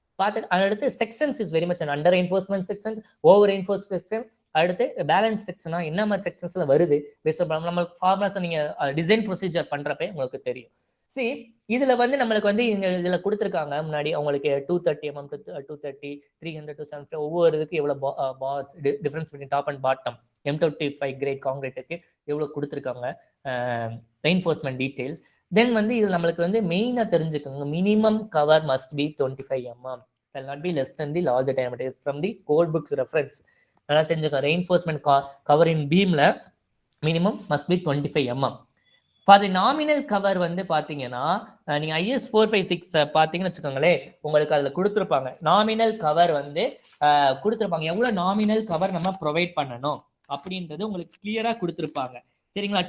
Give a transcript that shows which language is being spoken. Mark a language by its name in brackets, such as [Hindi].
[Tamil] பார்த்துட்டு அடுத்து sections is very much under reinforcement section, over reinforce section, அடுத்து balance செக்ஷனா என்ன மாதிரி செக்ஷன்ஸ்ல வருது நம்ம ஃபார்முலாஸ் நீங்க டிசைன் ப்ரொசீஜர் பண்றப்ப உங்களுக்கு தெரியும். சரி, இதுல வந்து நம்மளுக்கு வந்து இதுல கொடுத்துருக்காங்க முன்னாடி அவங்களுக்கு 230 mm to 230, 300 to 750 ஒவ்வொரு இதுக்கு எவ்வளவு parse difference between top and bottom M25 great காங்கிரீட்டுக்கு எவ்வளவு கொடுத்துருக்காங்க ரெயின்ஃபோர்ஸ்மெண்ட் டீடைல்ஸ். தென் வந்து இது நம்மளுக்கு வந்து மெயினா தெரிஞ்சுக்கோங்க, [English] Minimum cover must be 25 mm, shall not be less than the larger diameter from the code books reference. [Tamil] நல்லா தெரிஞ்சுக்கோங்க, reinforcement cover in பீம்ல [English] Minimum must be 25 mm. [Tamil] For the nominal cover வந்து பாத்தீங்கன்னா நீங்க IS 456 பாத்தீங்கன்னு வச்சுக்கோங்களேன், உங்களுக்கு அதுல கொடுத்துருப்பாங்க நாமினல் கவர் வந்து கொடுத்துருப்பாங்க, எவ்வளவு நாமினல் கவர் நம்ம ப்ரொவைட் பண்ணணும் அப்படின்றது உங்களுக்கு கிளியரா கொடுத்துருப்பாங்க. சரிங்களா?